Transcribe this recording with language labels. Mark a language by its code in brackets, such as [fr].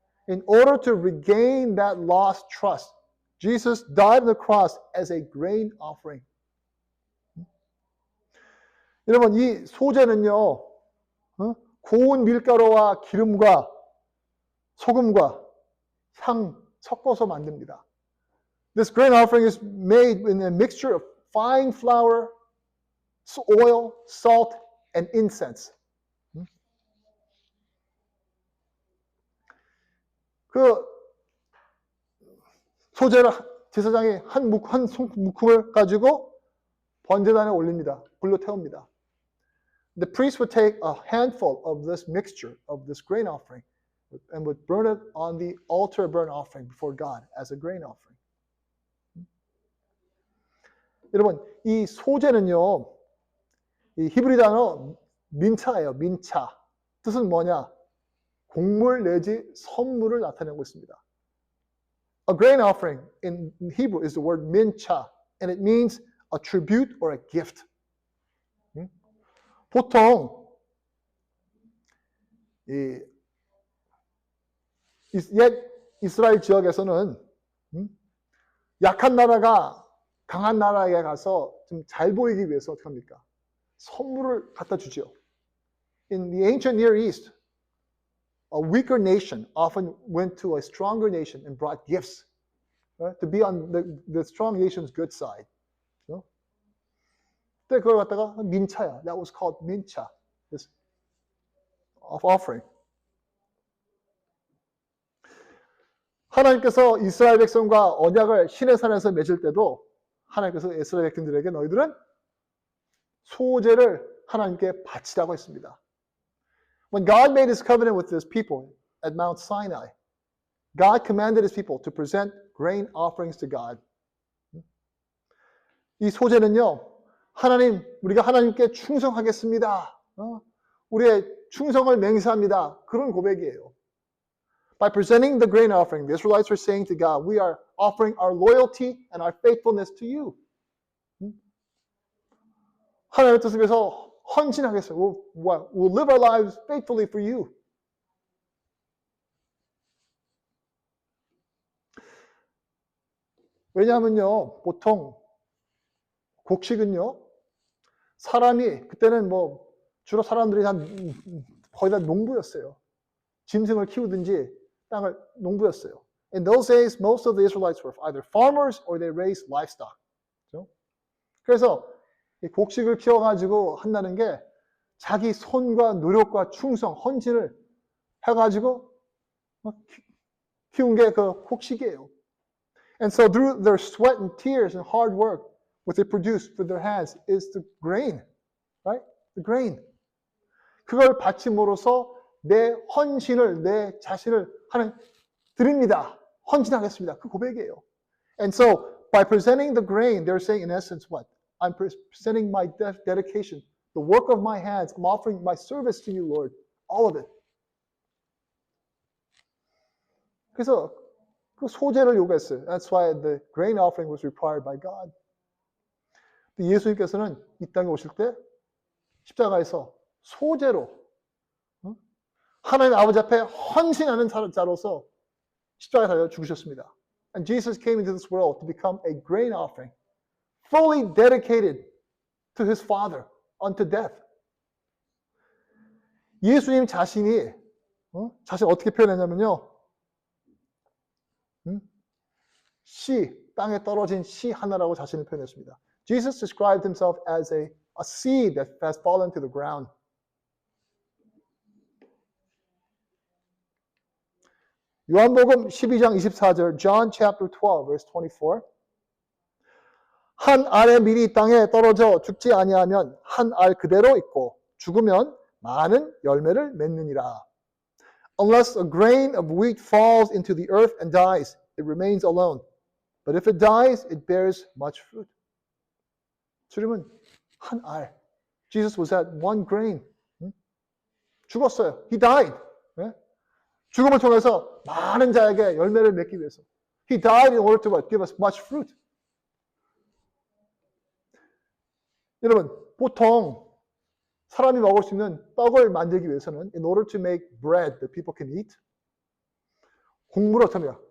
[en] In order to regain that lost trust, Jesus died on the cross as a grain offering. [ko] 여러분, 이 소제는요, 고운 밀가루와 기름과 소금과 향 섞어서 만듭니다. [en] This grain offering is made in a mixture of fine flour, oil, salt, and incense. [ko] 그 소제를 제사장이 한 묶음을 가지고 번제단에 올립니다. 불로 태웁니다. [en] The priest would take a handful of this mixture of this grain offering and would burn it on the altar burnt offering before God as a grain offering. [ko] 여러분, 이 소제는요, 이 히브리 단어 민차예요. 민차. 뜻은 뭐냐? 곡물 내지 선물을 나타내고 있습니다. [en] A grain offering in Hebrew is the word mincha, and it means a tribute or a gift. [ko] 보통 옛 이스라엘 지역에서는 약한 나라가 강한 나라에 가서 좀 잘 보이기 위해서 어떻게 합니까? 선물을 갖다 주죠. [en] In the ancient Near East, a weaker nation often went to a stronger nation and brought gifts, right? To be on the strong nation's good side. You know? [ko] 그때 그걸 갖다가 민차야. [en] That was called 민차. This offering. [ko] 하나님께서 이스라엘 백성과 언약을 시내산에서 맺을 때도 하나님께서 이스라엘 백성들에게 너희들은 소제를 하나님께 바치라고 했습니다. [en] When God made his covenant with his people at Mount Sinai, God commanded his people to present grain offerings to God. [ko] 이 소제는요, 하나님, 우리가 하나님께 충성하겠습니다. 우리의 충성을 맹세합니다. 그런 고백이에요. [en] By presenting the grain offering, the Israelites were saying to God, we are offering our loyalty and our faithfulness to you. [ko] 하나님의 뜻을 위해서 헌신하겠어요. [en] We'll live our lives faithfully for you. [ko] 왜냐하면요, 보통 곡식은요, 사람이 그때는 뭐 주로 사람들이 거의 다 농부였어요. 짐승을 키우든지 땅을 농부였어요. [en] In those days, most of the Israelites were either farmers or they raised livestock. [ko] 그래서 이 곡식을 키워가지고 한다는 게 자기 손과 노력과 충성, 헌신을 해가지고 키운 게 그 곡식이에요. [en] And so through their sweat and tears and hard work, what they produced with their hands is the grain, right? The grain. [ko] 그걸 바침으로써 내 헌신을, 내 자신을 하나님 드립니다. 헌신하겠습니다. 그 고백이에요. [en] And so by presenting the grain, they're saying in essence what? I'm presenting my dedication, the work of my hands. I'm offering my service to you, Lord. All of it. [ko] 그래서 그 소제를 요구했어요. [en] That's why the grain offering was required by God. [ko] 예수님께서는 이 땅에 오실 때 십자가에서 소제로 하나님 아버지 앞에 헌신하는 자로서 십자가에 달려 죽으셨습니다. [en] And Jesus came into this world to become a grain offering, fully dedicated to his Father unto death. [ko] 예수님 자신이 자신 어떻게 표현했냐면요. 땅에 떨어진 씨 하나라고 자신을 표현했습니다. [en] Jesus described himself as a seed that has fallen to the ground. [ko] 요한복음 12장 24절, [en] John chapter 12, verse 24. [ko] 한 알의 밀이 땅에 떨어져 죽지 아니하면 한 알 그대로 있고 죽으면 많은 열매를 맺느니라. [en] Unless a grain of wheat falls into the earth and dies, it remains alone. But if it dies, it bears much fruit. [ko] 주님은 한 알. [en] Jesus was at one grain. [ko] 죽었어요. [en] He died. [ko] 죽음을 통해서 많은 자에게 열매를 맺기 위해서. [en] He died in order to what? Give us much fruit. [ko] 여러분, 보통 사람이 먹을 수 있는 떡을 만들기 위해서는 [en] in order to make bread that people can eat, [ko] 곡물을 어떻게 해요?